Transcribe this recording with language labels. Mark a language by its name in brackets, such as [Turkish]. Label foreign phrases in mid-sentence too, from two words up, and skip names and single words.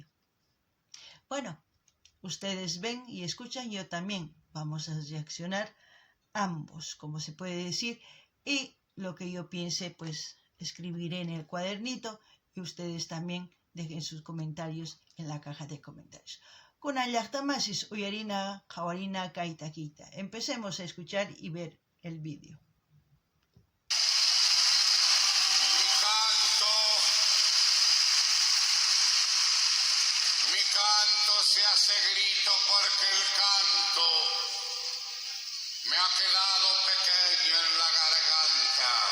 [Spanish] Bueno, ustedes ven y escuchan, yo también. Vamos a reaccionar ambos, como se puede decir, y lo que yo piense, pues escribiré en el cuadernito y ustedes también dejen sus comentarios en la caja de comentarios. [Quechua] Kunan llaqtamasis uyarina qhawarina kay takiyta. [Spanish] Empecemos a escuchar y ver el vídeo. Se hace grito porque el canto me ha quedado pequeño en la garganta.